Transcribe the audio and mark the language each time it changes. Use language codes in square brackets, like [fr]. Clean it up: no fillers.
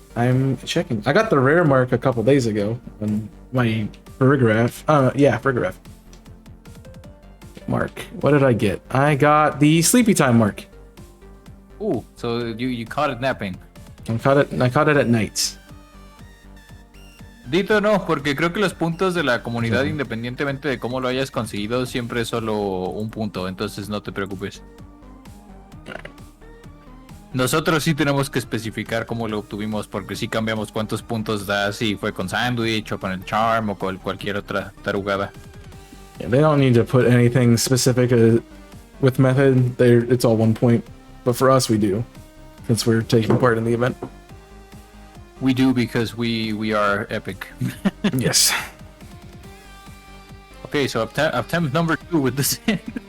[en] I'm checking. I got the rare mark a couple days ago on my Farigiraf. Yeah, Farigiraf. Mark. What did I get? I got the sleepy time mark. Oh, so you caught it napping. I caught it at night. [es] Dito no, porque creo que los puntos de la comunidad, independientemente de cómo lo hayas conseguido, siempre es solo un punto, entonces no te preocupes. Nosotros sí tenemos que especificar cómo lo obtuvimos, porque sí cambiamos cuántos puntos da, si fue con Sandwich o con el Charm o con cualquier otra tarugada. [en] Yeah, they don't need to put anything specific with method. It's all 1 point, but for us we do, since we're taking part in the event. We do because we are epic. Yes. Okay, so attempt number 2 with the sand.